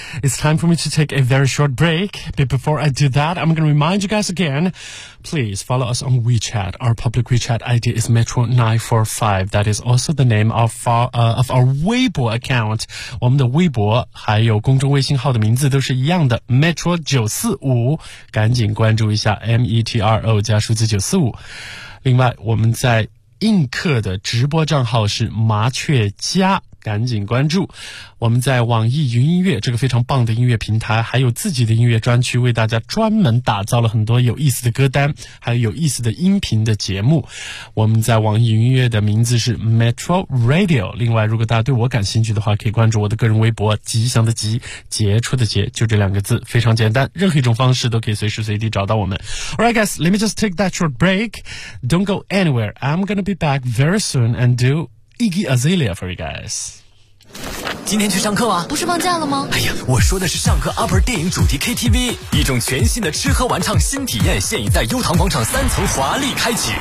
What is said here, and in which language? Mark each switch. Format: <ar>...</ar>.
<en>It's time for me to take a very short break. But before I do that, I'm going to remind you guys again, please follow us on WeChat. Our public WeChat ID is Metro945. That is also the name of our Weibo account.</en> <zh>我们的微博还有公众微信号的名字都是一样的 Metro945. 赶紧关注一下 Metro 加数字945。另外我们在映客的直播账号是麻雀家，赶紧关注。我们在网易云音乐这个非常棒的音乐平台还有自己的音乐专区，为大家专门打造了很多有意思的歌单还有有意思的音频的节目。我们在网易云音乐的名字是 Metro Radio。另外如果大家对我感兴趣的话，可以关注我的个人微博，吉祥的吉，杰出的杰，就这两个字，非常简单，任何一种方式都可以随时随地找到我们。</zh> <en>Alright guys, let me just take that short break. Don't go anywhere, I'm gonna be back very soon and doIggy Azalea for you guys.</en> <zh>今天去上课啊？不是放假了吗？哎呀，我说的是上课 Upper 电影主题 KTV， 一种全新的吃喝玩唱新体验，现已在优唐广场三层华丽开启。</zh>